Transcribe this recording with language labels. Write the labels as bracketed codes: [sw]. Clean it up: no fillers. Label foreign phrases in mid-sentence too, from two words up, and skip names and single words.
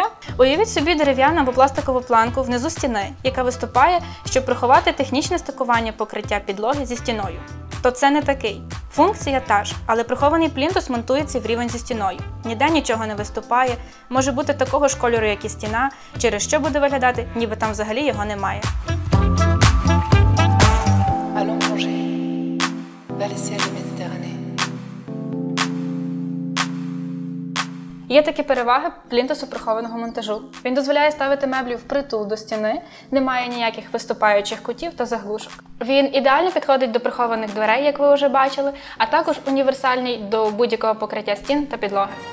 [uk] Уявіть собі дерев'яну або пластикову планку внизу стіни, яка виступає, щоб приховати технічне стикування покриття підлоги зі стіною. То це не такий. Функція та ж, але прихований плінтус монтується в рівень зі стіною. Ніде нічого не виступає, може бути такого ж кольору, як і стіна, через що буде виглядати, ніби там взагалі його немає. [fr] Allons plonger vers les ciels de Méditerranée. [uk] Є такі переваги плінтусу прихованого монтажу. Він дозволяє ставити меблі впритул до стіни, немає ніяких виступаючих кутів та заглушок. Він ідеально підходить до прихованих дверей, як ви вже бачили, а також універсальний до будь-якого покриття стін та підлоги.